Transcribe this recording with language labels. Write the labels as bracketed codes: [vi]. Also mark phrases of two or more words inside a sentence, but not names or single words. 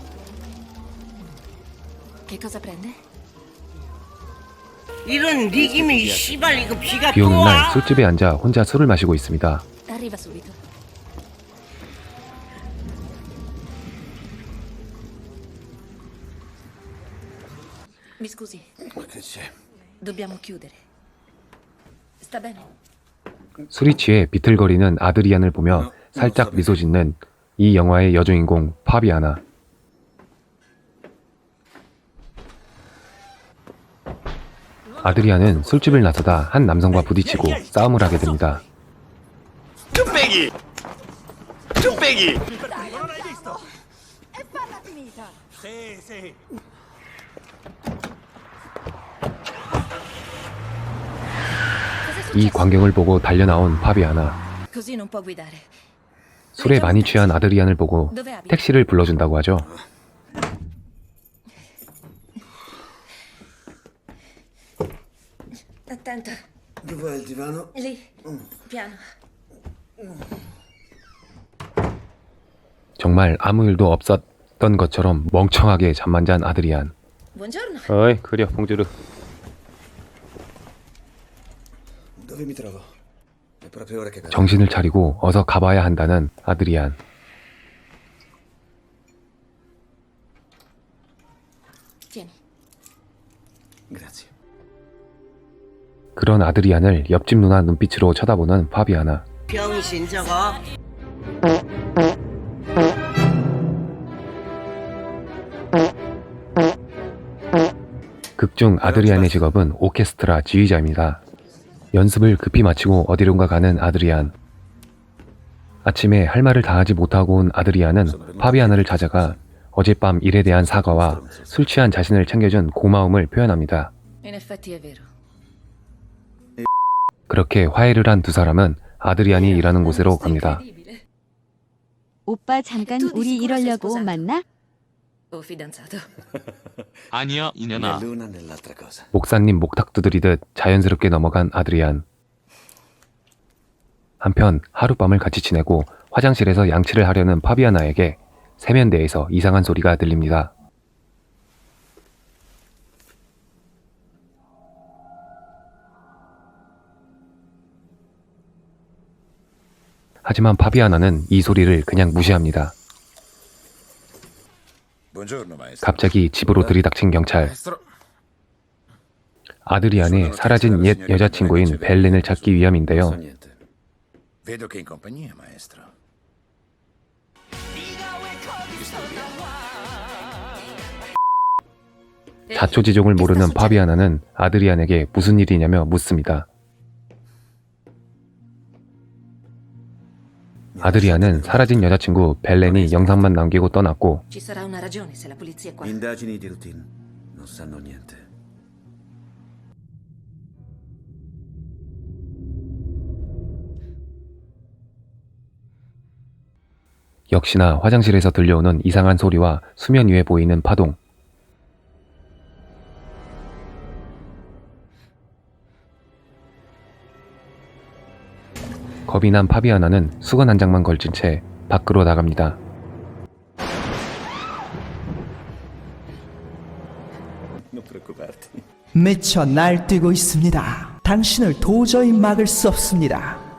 [it] Che cosa prende? [ko] 이런 리김이 씨발 이거 비가 비 또 오는 날 와? 술집에 앉아 혼자 술을 마시고 있습니다. [it] Arriva subito. Mi scusi, Che c'è? dobbiamo chiudere. Sta bene? [ko] 술이 취해 비틀거리는 아드리안을 보며 살짝 미소 짓는 이 영화의 여주인공 파비아나. 아드리안은 술집을 나서다 한 남성과 부딪히고 싸움을 하게 됩니다. [it] Ciuppeghi! Ciuppeghi! [ko] 이 광경을 보고 달려나온 파비아나. [it] Così non può guidare. [ko] 술에 많이 취한 아드리안을 보고 택시를 불러준다고 하죠. [it] Attento. Dov'è il divano? Lì. Piano. [ko] 정말 아무 일도 없었던 것처럼 멍청하게 잠만 잔 아드리안. [it] Buongiorno. [ko] 어이 그려 봉주르. [it] Dove mi trovo? È proprio ora che vado. [ko] 정신을 차리고 어서 가봐야 한다는 아드리안. [it] Tieni. Grazie. [ko] 그런 아드리안을 옆집 누나 눈빛으로 쳐다보는 파비아나. 병신 저거. 극중 아드리안의 직업은 오케스트라 지휘자입니다. 연습을 급히 마치고 어디론가 가는 아드리안. 아침에 할 말을 다 하지 못하고 온 아드리안은 파비아나를 찾아가 어젯밤 일에 대한 사과와 술 취한 자신을 챙겨준 고마움을 표현합니다. [it] In effetti è vero. [ko] 그렇게 화해를 한 두 사람은 아드리안이 일하는 곳으로 갑니다. [it] Incredibile. [ko] 오빠 잠깐 [it] Tu di [ko] 우리 [it] sicuro sei [ko] 이러려고 [it] sposato? [ko] 만나? [it] O fidanzato. [ko] 아니야, [it] Né [ko] 이년아. [it] l'una né l'altra cosa. [ko] 목사님 목탁 두드리듯 자연스럽게 넘어간 아드리안. 한편 하룻밤을 같이 지내고 화장실에서 양치를 하려는 파비아나에게 세면대에서 이상한 소리가 들립니다. 하지만 파비아나는 이 소리를 그냥 무시합니다. [it] Buongiorno, maestro. [ko] 갑자기 집으로 들이닥친 경찰. [it] Maestro. [ko] 아드리안의 사라진 옛 여자친구인 벨렌을 찾기 [it] Non so [ko] 위함인데요. [it] niente. Vedo che è in compagnia, maestro. [ko] 자초지종을 모르는 파비아나는 아드리안에게 무슨 일이냐며 묻습니다. 아드리안은 사라진 여자친구 벨렌이 영상만 남기고 떠났고 [it] Ci sarà una ragione se la polizia è qua. Indagini di routine. Non sanno niente. [ko] 역시나 화장실에서 들려오는 이상한 소리와 수면 위에 보이는 파동. 겁이 난 파비아나는 수건 한 장만 걸친 채 밖으로 나갑니다. [it] Non preoccuparti. [ko] 미쳐 날뛰고 있습니다. 당신을 도저히 막을 수 없습니다.